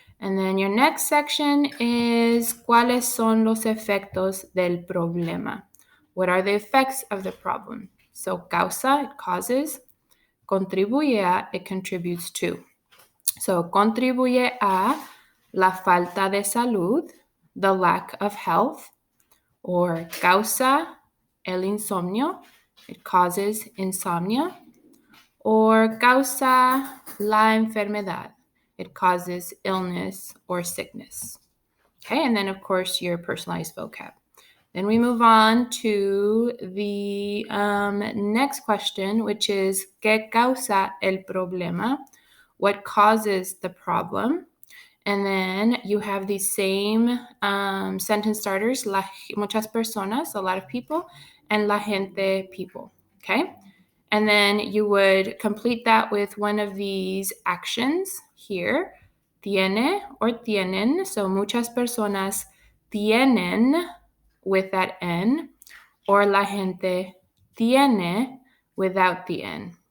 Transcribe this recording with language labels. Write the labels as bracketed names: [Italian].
[English] And then your next section is [Spanish] ¿Cuáles son los efectos del problema? [English] What are the effects of the problem? So causa, it causes. [Spanish] Contribuye a, [English] it contributes to. [Spanish] So contribuye a la falta de salud, [English] the lack of health. Or [Spanish] causa el insomnio, [English] it causes insomnia. Or [Spanish] causa la enfermedad, [English] it causes illness or sickness. Okay, and then of course your personalized vocab. Then we move on to the next question, which is [Spanish] ¿Qué causa el problema? [English] What causes the problem? And then you have these same sentence starters, [Spanish] muchas personas, [English] a lot of people, and [Spanish] la gente, [English] people, okay? And then you would complete that with one of these actions here, tiene or tienen. So [Spanish] muchas personas tienen [English] with that N, or [Spanish] la gente tiene [English] without the N.